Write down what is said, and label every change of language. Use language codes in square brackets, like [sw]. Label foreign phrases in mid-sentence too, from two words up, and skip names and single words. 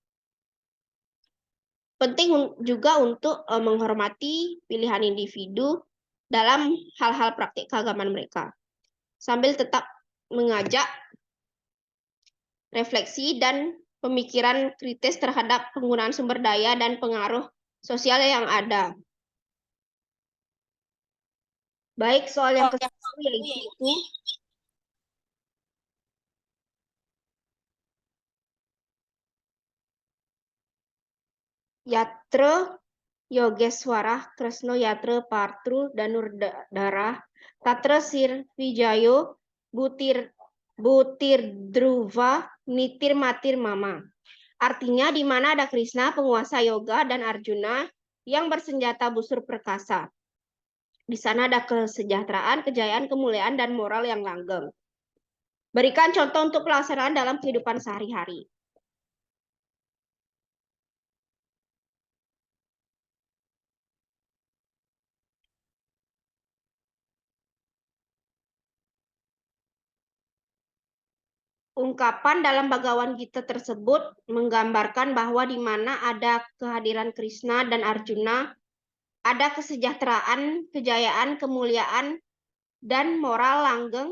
[id] Penting juga untuk menghormati pilihan individu dalam hal-hal praktik keagamaan mereka, sambil tetap mengajak refleksi dan pemikiran kritis terhadap penggunaan sumber daya dan pengaruh sosial yang ada. Baik, soal yang ke-1 yaitu [sa] Yatra Yogeswara Kresno Yatra Partru Danurdara Tatra Sirvijayo Butir Dhruva Nitir Matir Mama. [id] Artinya di mana ada Krishna, penguasa yoga, dan Arjuna yang bersenjata busur perkasa. Di sana ada kesejahteraan, kejayaan, kemuliaan, dan moral yang langgeng. Berikan contoh untuk pelaksanaan dalam kehidupan sehari-hari. Ungkapan dalam Bhagavad Gita tersebut menggambarkan bahwa di mana ada kehadiran Krishna dan Arjuna, ada kesejahteraan, kejayaan, kemuliaan, dan moral langgeng.